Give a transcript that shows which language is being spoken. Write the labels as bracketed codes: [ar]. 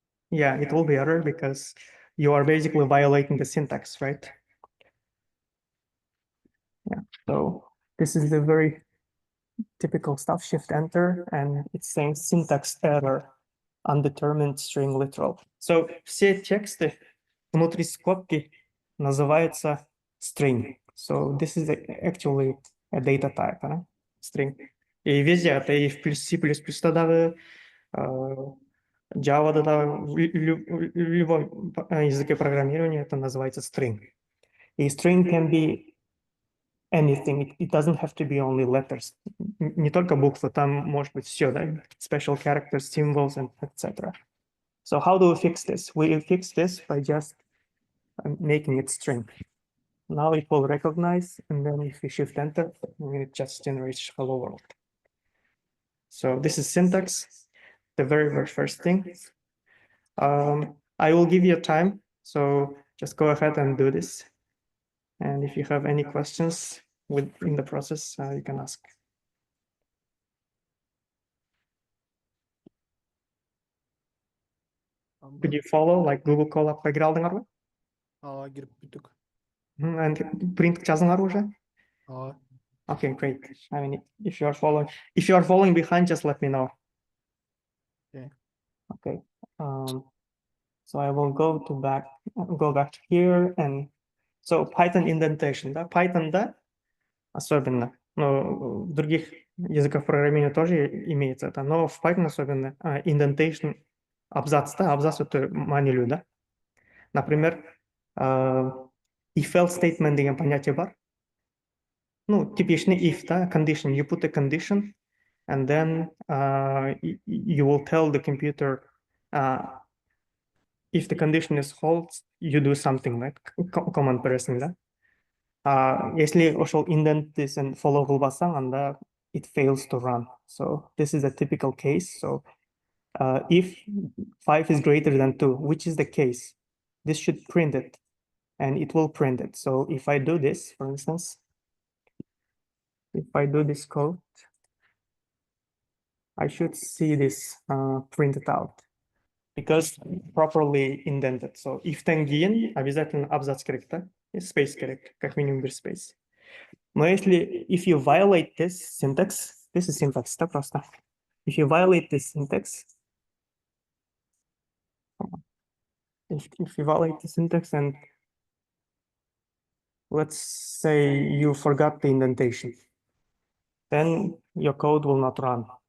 [en] Yeah, it will be error because you are basically violating the syntax, right? Yeah, so this is the very typical stuff, Shift Enter, and it's saying syntax error, undetermined string literal. [ru] So все тексты внутри скобки называются string. [en] So this is actually a data type, string. [ru] И везде, это и в C++, да, Java, да, в любом языке программирования это называется string. [en] И string can be anything. It doesn't have to be only letters. [ru] Не только буквы, там может быть все, да? [en] Special characters, symbols, and etc. So how do we fix this? We fix this by just making it string. Now it will recognize, and then if you shift enter, it just generates hello world. So this is syntax, the very, very first thing. I will give you time, so just go ahead and do this. And if you have any questions in the process, you can ask. Could you follow, like Google Colab [ky] поиграл алдыңар ма? Кирип бүттүк. [en] And print [ky] жазыңар уже? [en] Okay, great. I mean, if you are following behind, just let me know. Okay. Okay. So I will go back to here, and so Python indentation, [ru] да, Python, да, особенно, но в других языках программирования тоже имеется это, но в Python особенно indentation, абзац, да, абзац это манилю, да. [ky] Например, if-else statement деген понятие бар. [ru] Ну, типичный [en] if, да, condition, you put a condition, and then you will tell the computer if the condition is false, you do something, like command pressing, да. [ky] Если ошол indent follow кылбасаң, анда [en] it fails to run. So this is a typical case. So if 5 is greater than 2, which is the case, this should print it, and it will print it. So if I do this, for instance, if I do this code, I should see this printed out because properly indented. [kk] So if-тен кейін обязательно абзац керек, да? Space керек, как минимум бір space. Но если [en] if you violate this syntax, This is syntax, да, просто. If you violate this syntax, if you violate the syntax and let's say you forgot the indentation, then your code will not run.